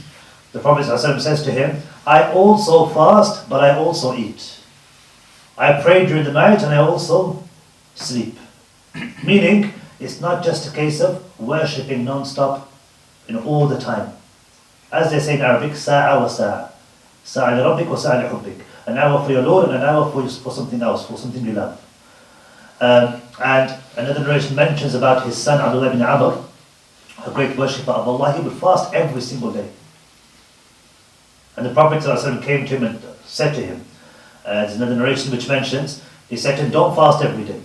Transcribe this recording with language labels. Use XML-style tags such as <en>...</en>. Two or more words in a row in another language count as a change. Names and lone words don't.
<en>The Prophet ﷺ says to him, I also fast, but I also eat. I pray during the night and I also sleep. Meaning, it's not just a case of worshipping non-stop all the time. As they say in Arabic,</en> <ar>ساعة وساعة. ساعة لربك وساعة لحبك.</ar> <en>An hour for your Lord and an hour for something else, for something you love. And another narration mentions about his son Abdullah ibn Amr, a great worshipper of Allah. He would fast every single day. And the Prophet ﷺ came to him and said to him, there's another narration which mentions, he said to him, don't fast every day.</en>